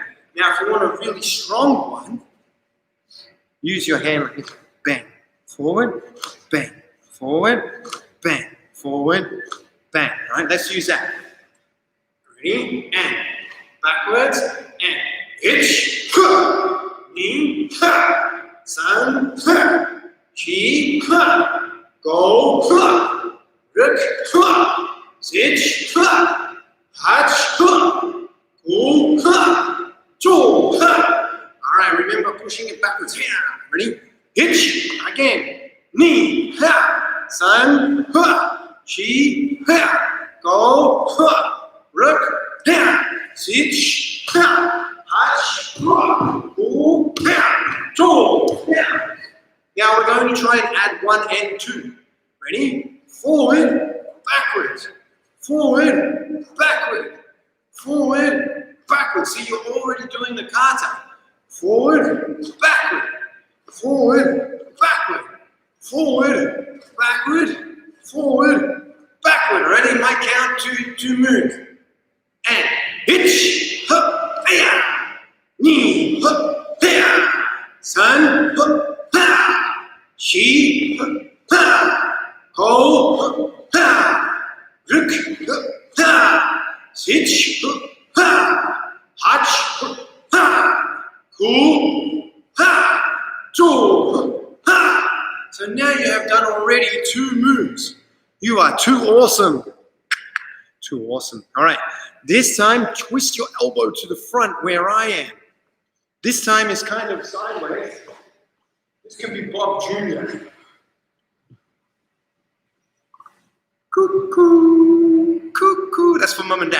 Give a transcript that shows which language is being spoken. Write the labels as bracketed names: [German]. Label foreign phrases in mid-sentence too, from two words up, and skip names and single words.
[English] Now, if you want a really strong one, use your hand like this. Bang, forward, bang, forward, bang, forward, bang. All right, let's use that. Ready? And backwards, and ich, [Japanese] ni, san, chi, go, ruk, sich, hach, gu, zhu. [English] All right, remember pushing it backwards. Here, ready? Ich, again. [Japanese] Ni, san, chi, go, ruk, sich, hach, gu, zhu. [English] Now we're going to try and add 1 and 2. Ready? Forward, backwards, forward, backward, forward, backward. See, you're already doing the kata. Forward, backward, forward, backward, forward, backward, forward, backward. Ready? My count, two moves. And ich, hup, hiya, ni, hup, hiya, san, hup, ha, chi, hup, ha. [Japanese] Go, ha, ruk, ha, sich, ha, hach, ha, ku, ha, zhu, ha. [English] So now you have done already 2 moves. You are too awesome. Too awesome. All right. This time, twist your elbow to the front where I am. This time is kind of sideways. This can be Bob Jr. Cuckoo, cuckoo. That's for mom and dad.